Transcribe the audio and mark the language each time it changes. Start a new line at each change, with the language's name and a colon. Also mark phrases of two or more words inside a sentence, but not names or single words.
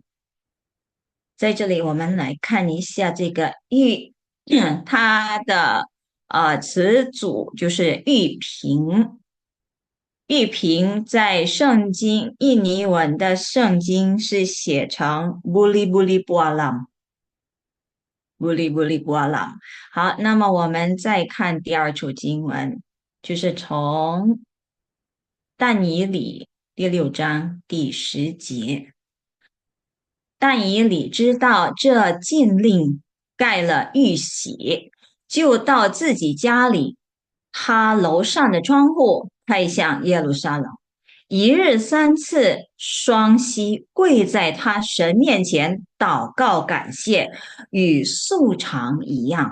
Chinese: 在这里，我们来看一下这个玉，它的词组就是玉瓶。玉瓶在圣经印尼文的圣经是写成
Indonesian: buli buli bualam， buli buli bualam。
Chinese: 好，那么我们再看第二处经文，就是从但以理第6章第10节。但以理知道这禁令盖了玉玺，就到自己家里，他楼上的窗户看向耶路撒冷，一日3次双膝跪在他神面前祷告感谢，与素常一样。